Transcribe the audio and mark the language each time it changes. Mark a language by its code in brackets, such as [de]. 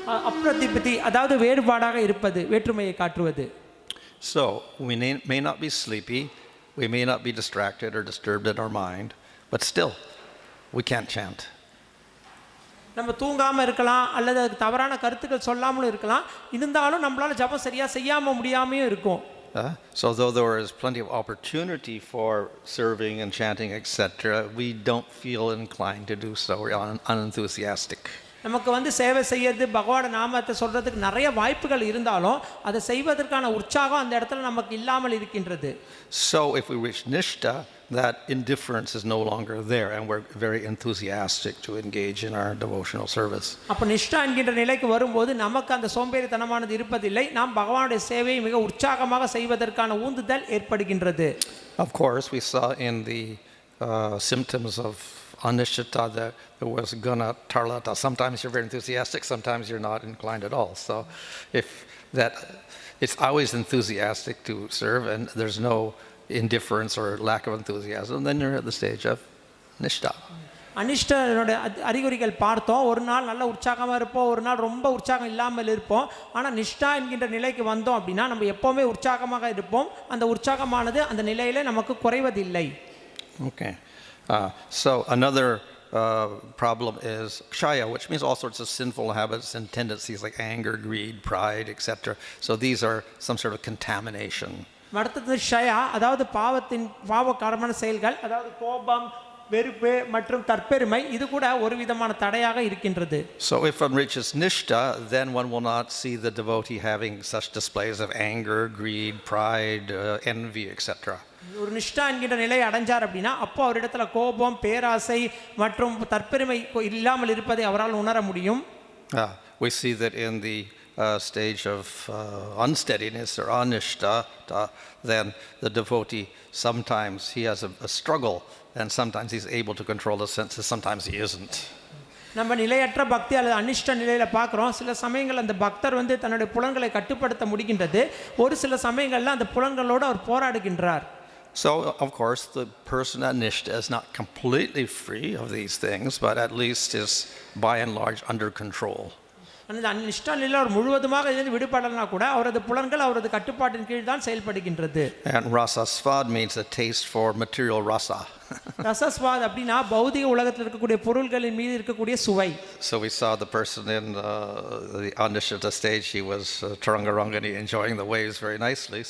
[ta] அப்ரதிபதி அதாவது வேறுபாடாக இருப்பது, வேற்றுமையை காட்டுவது. [en] So, we may not be sleepy, we may not be distracted or disturbed in our mind, but still, we can't chant. [ta] நம்ம தூங்காம இருக்கலாம் அல்லது அதுக்கு தவறான கருத்துக்கள் சொல்லாமலும் இருக்கலாம், இருந்தாலும் நம்மளால ஜபம் சரியா செய்யாம முடியாமையும் இருக்கும். [en] So though there is plenty of opportunity for serving and chanting, etc., we don't feel inclined to do so. We're unenthusiastic. [ta] நமக்கு வந்து சேவை செய்யறது, பகவான் நாமத்தை சொல்றதுக்கு நிறைய வாய்ப்புகள் இருந்தாலும் அதை செய்வதற்கான உற்சாகம் அந்த இடத்துல நமக்கு இல்லாமல் இருக்கின்றது. [en] So if we reach nishtha, that indifference is no longer there and we're very enthusiastic to engage in our devotional service. [ta] அப்ப நிஷ்டா என்கிற நிலைக்கு வரும்போது நமக்கு அந்த சோம்பேறித்தனமானது இருப்பதில்லை, நாம் பகவானுடைய சேவையை மிக உற்சாகமாக செய்வதற்கான ஊந்துதல் ஏற்படுகின்றது. [en] Of course, we saw in the symptoms of anishtata that there was guna tarlata. Sometimes you're very enthusiastic, sometimes you're not inclined at all. So if that, it's always enthusiastic to serve and there's no indifference or lack of enthusiasm, then you're at the stage of nishtha. [ta] அனிஷ்டனோட அறிகுறிகள் பார்த்தோம். ஒரு நாள் நல்ல உற்சாகமாக இருப்போம், ஒரு நாள் ரொம்ப உற்சாகம் இல்லாமல் இருப்போம். ஆனால் நிஷ்டா என்கின்ற நிலைக்கு வந்தோம் அப்படின்னா நம்ம எப்போவுமே உற்சாகமாக இருப்போம். அந்த உற்சாகமானது அந்த நிலையில நமக்கு குறைவதில்லை. [en] Okay. So another problem is kshaya, which means all sorts of sinful habits and tendencies like anger, greed, pride, etc. So these are some sort of contamination. [ta] அடுத்தது ஷயா, அதாவது பாவகாரமான செயல்கள், அதாவது கோபம், வெறுப்பு மற்றும் தற்பெருமை, இது கூட ஒரு விதமான தடையாக இருக்கின்றது. [en] So if one reaches nishtha, then one will not see the devotee having such displays of anger, greed, pride, envy, etc. [ta] ஒரு நிஷ்டா என்கிற நிலை அடைஞ்சார் அப்படின்னா அப்போ அவரிடத்துல கோபம், பேராசை மற்றும் தற்பெருமை இல்லாமல் இருப்பதை அவரால் உணர முடியும். [en] We see that in the stage of unsteadiness or anishta, then the devotee sometimes he has a struggle and sometimes he's able to control the senses, sometimes he isn't. [ta] நம்ம நிலையற்ற பக்தி அல்லது அனிஷ்ட நிலையில பார்க்குறோம். சில சமயங்கள் அந்த பக்தர் வந்து தன்னுடைய புலன்களை கட்டுப்படுத்த முடிகின்றது, ஒரு சில சமயங்கள்ல அந்த புலன்களோடு அவர் போராடுகின்றார். [en] So, of course, the person at nishtha is not completely free of these things, but at least is by and large under control. [ta] அந்த நிஷ்டா நிலையில் அவர் முழுவதுமாக இருந்து விடுபடலனா கூட அவரது புலன்கள் அவரது கட்டுப்பாட்டின் கீழ் தான் செயல்படுகின்றது. [en] And rasa svad means a taste for material rasa. [ta] ரசஸ்வாத் அப்படின்னா பௌதிக உலகத்தில் இருக்கக்கூடிய பொருள்களின் மீது இருக்கக்கூடிய சுவை. [en] So we saw the person in the Anishita stage, he was Tarangarangani enjoying the waves very nicely.